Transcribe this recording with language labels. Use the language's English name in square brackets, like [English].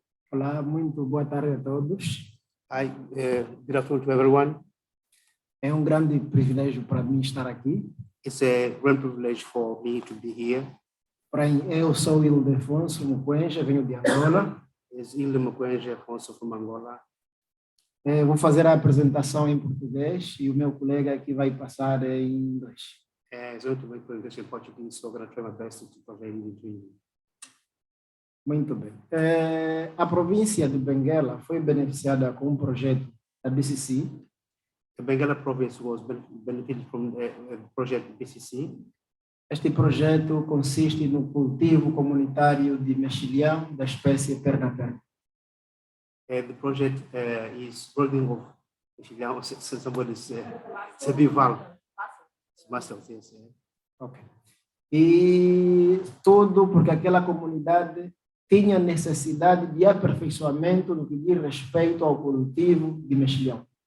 [Portuguese] Olá, muito boa tarde a todos. [English] Hi, good afternoon to everyone. [Portuguese] É grande privilégio para mim estar aqui. [English] It's a great privilege for me to be here. [Portuguese] Eu sou Ildefonso Mukwenja, venho de Angola. [English] Is Ilde Mukwenja Afonso from Angola. [Portuguese] Vou fazer a apresentação em português e o meu colega aqui vai passar em inglês. [English] So to make English and Portuguese, so I'm going to try my best to convey in between. [Portuguese] Muito bem. A província de Benguela foi beneficiada com projeto da IPCC. [English] The Benguela province was benefited from the project IPCC. [Portuguese] Este projeto consiste no cultivo comunitário de mexilhão da espécie perna-perna. [English] The project is building of mexilhão, somebody say bival. Mussels, yes. Okay. [Portuguese] E tudo porque aquela comunidade tinha necessidade de aperfeiçoamento no que diz respeito ao cultivo de mexilhão.